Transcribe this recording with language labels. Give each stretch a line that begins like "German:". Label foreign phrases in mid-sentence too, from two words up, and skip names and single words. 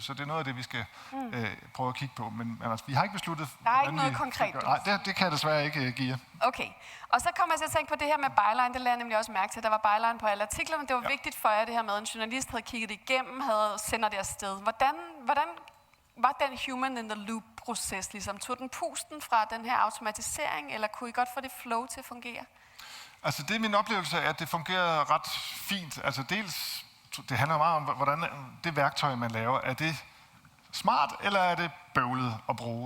Danish: Så det er noget af det, vi skal prøve at kigge på. Men altså, vi har ikke besluttet... Der er ikke noget konkret. Nej, det kan jeg desværre ikke give jer. Okay. Og så kommer jeg til at tænke på det her med byline. Det lagde jeg nemlig også mærke til. Der var byline på alle artiklerne. Det var vigtigt for jer, det her med, at en journalist havde kigget det igennem, sender det afsted. Hvordan var den
English: human in the loop-
Danish: proces ligesom? Tog den pusten fra den her automatisering, eller kunne I godt få det flow til at fungere? Altså det er min oplevelse af, at det fungerede ret fint. Altså dels, det handler meget om, hvordan det værktøj, man laver, er det smart, eller er det bøvlet at bruge?